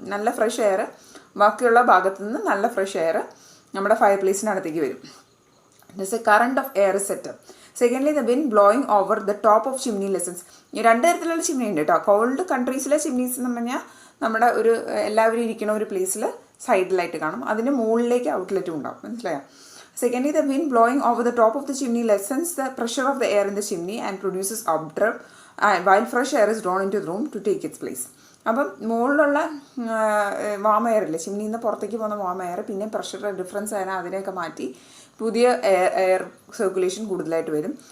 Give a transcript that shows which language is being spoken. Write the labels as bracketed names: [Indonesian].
[Malayalam] നല്ല fresh air ബാക്കിയുള്ള ഭാഗത്തു നിന്ന് നല്ല ഫ്രഷ് എയർ നമ്മുടെ ഫയർ പ്ലേസിനടുത്തേക്ക് വരും. [English] This a current of air set up. Secondly the wind blowing over the top of chimney lessens. [Malayalam] ഈ രണ്ട് തരത്തിലുള്ള ചിമ്നി ഉണ്ട് കേട്ടോ. കോൾഡ് കൺട്രീസിലെ ചിമ്നീസ് എന്ന് പറഞ്ഞാൽ നമ്മുടെ ഒരു എല്ലാവരും ഇരിക്കുന്ന ഒരു പ്ലേസിൽ സൈഡിലായിട്ട് കാണും, അതിന് മുകളിലേക്ക് ഔട്ട്ലെറ്റും ഉണ്ടാവും. മനസ്സിലായോ? [English] Secondly, the wind blowing over the top of the chimney lessens the pressure of the air in the chimney and produces updraft while fresh air is drawn into the room to take its place. [Malayalam] അപ്പം മുകളിലുള്ള warm air ഇല്ലേ, ചിമ്നിയിൽ നിന്ന് പുറത്തേക്ക് പോകുന്ന warm air പിന്നെ pressure difference ആയാലും അതിനെയൊക്കെ മാറ്റി പുതിയ എയർ സർക്കുലേഷൻ കൂടുതലായിട്ട് വരും.